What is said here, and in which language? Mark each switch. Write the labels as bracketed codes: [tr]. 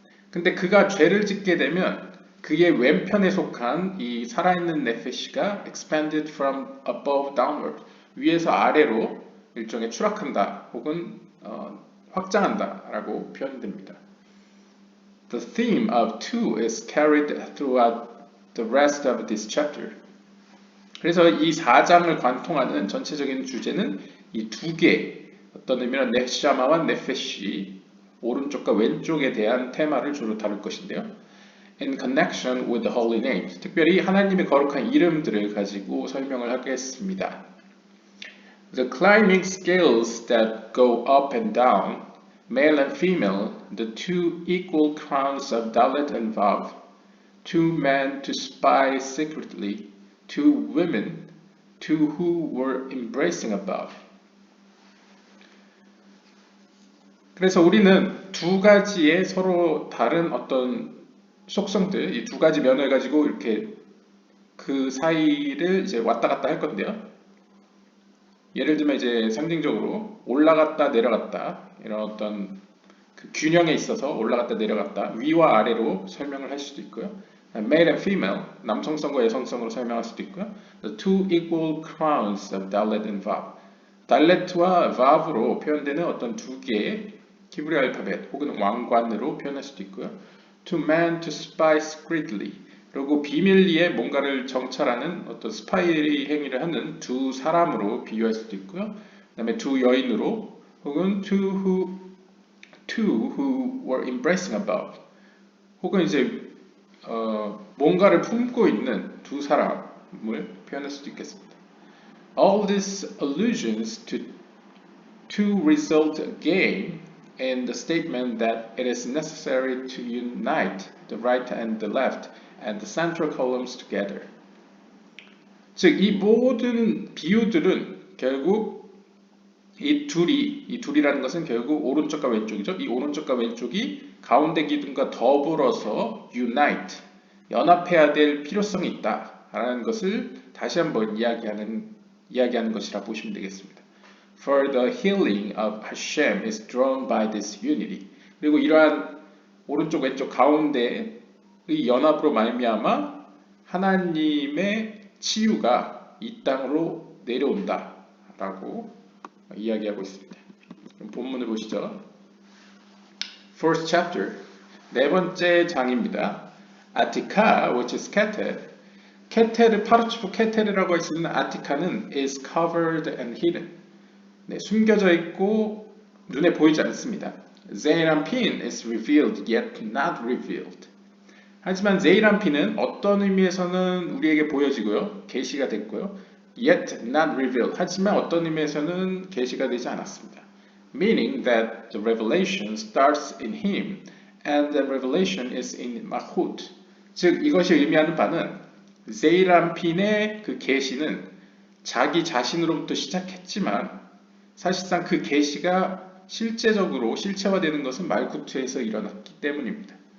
[ko] 근데 그가 죄를 짓게 되면 그의 왼편에 속한 이 살아있는 네페시가 [en] expanded from above downward. [ko] 위에서 아래로 일종의 추락한다 혹은 확장한다 라고 표현됩니다. [en] The theme of two is carried throughout the rest of this chapter. [ko] 그래서 이 4장을 관통하는 전체적인 주제는 이 두 개, 어떤 의미로 네샤마와 네페시, 오른쪽과 왼쪽에 대한 테마를 주로 다룰 것인데요. [en] In connection with the holy names, [ko] 특별히 하나님의 거룩한 이름들을 가지고 설명을 하겠습니다. [en] The climbing scales that go up and down, male and female, the two equal crowns of Dalet and Vav, two men to spy secretly, two women, two who were embracing above. [ko] 그래서 우리는 두 가지의 서로 다른 어떤 속성들, 이 두 가지 면을 가지고 이렇게 그 사이를 이제 왔다 갔다 할 건데요. 예를 들면 이제 상징적으로 올라갔다 내려갔다 이런 어떤 그 균형에 있어서 올라갔다 내려갔다 위와 아래로 설명을 할 수도 있고요. [en] Male and female [ko] 남성성과 여성성으로 설명할 수도 있고요. [en] The two equal crowns of Dalet and Vav. [ko] 달렛과 Vav로 표현되는 어떤 두 개의 히브리 알파벳 혹은 왕관으로 표현할 수도 있고요. [en] To man to spy secretly. [ko] 그리고 비밀리에 뭔가를 정찰하는 어떤 스파이 행위를 하는 두 사람으로 비유할 수도 있고요. 그 다음에 두 여인으로 혹은 [en] two who were embracing above [ko] 혹은 이제 뭔가를 품고 있는 두 사람을 표현할 수도 있겠습니다. [en] All these allusions to result again in the statement that it is necessary to unite the right and the left and the central columns together. [ko] 즉, 이 모든 비유들은 결국 이 둘이라는 것은 결국 오른쪽과 왼쪽이죠. 이 오른쪽과 왼쪽이 가운데 기둥과 더불어서 unite, 연합해야 될 필요성이 있다라는 것을 다시 한번 이야기하는 것이라 보시면 되겠습니다. [en] For the healing of Hashem is drawn by this unity. [ko] 그리고 이러한 오른쪽 왼쪽 가운데의 연합으로 말미암아 하나님의 치유가 이 땅으로 내려온다라고 이야기하고 있습니다. 그럼 본문을 보시죠. [en] First chapter, [ko] 네 번째 장입니다. [en] Attica, which is Keter. [ko] 케테르, 파르치프 케테르라고 할 수 있는 아티카는 [en] is covered and hidden. [ko] 네, 숨겨져 있고 눈에 보이지 않습니다. [en] Zeirampin is revealed yet not revealed. [ko] 하지만 제이람핀은 어떤 의미에서는 우리에게 보여지고요. 계시가 됐고요. [en] Yet not revealed. [ko] 하지만 어떤 의미에서는 계시가 되지 않았습니다. [en] Meaning that the revelation starts in him and the revelation is in Malchut. [ko] 즉 이것이 의미하는 바는 제이람핀의 그 계시는 자기 자신으로부터 시작했지만 사실상 그 계시가 실제적으로 실체화되는 것은 말쿠트에서 일어났기 때문입니다.